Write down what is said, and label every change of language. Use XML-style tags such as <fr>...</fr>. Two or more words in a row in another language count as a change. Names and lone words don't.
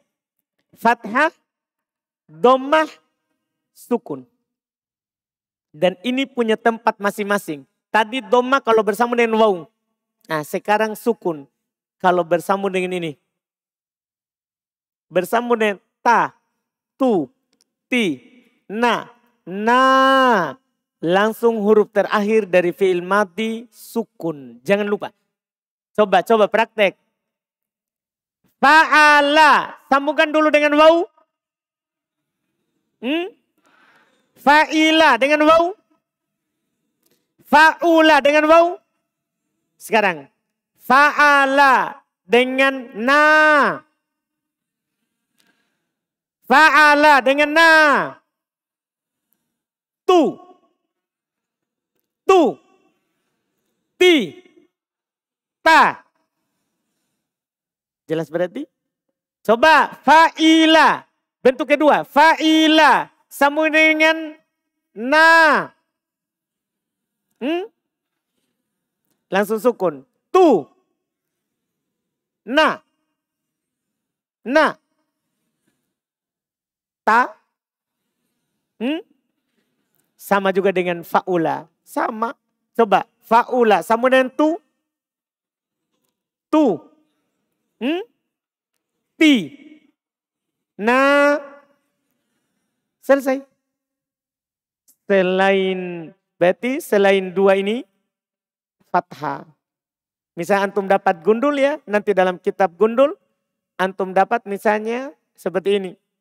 <id>Fathah, dhammah, sukun. Dan ini punya tempat masing-masing. Tadi dhammah kalau bersambung dengan waw. Nah sekarang sukun. Kalau bersambung dengan ini. Bersambung dengan ta, tu, ti, na. Langsung huruf terakhir dari</id> <ar>فعل ماضي</ar> <id>sukun. Jangan lupa. Coba praktek. Fa'ala. Sambungkan dulu dengan waw. Fa'ila dengan waw. Fa'ula dengan waw. Sekarang. Fa'ala dengan na. Fa'ala dengan na. Tu. Ti. Ta. Jelas berarti? Coba fa'ila. Bentuk kedua. Fa'ila. Sambung dengan na. Langsung sukun. Tu. Na. Ta. Sama juga dengan fa'ula. Sama. Coba. Fa'ula. Sambung dengan tu. Ti. Na. Selesai. Berarti selain 2 ini. Fathah. Misalnya antum dapat gundul ya. Nanti dalam kitab gundul. Antum dapat misalnya seperti ini.</id>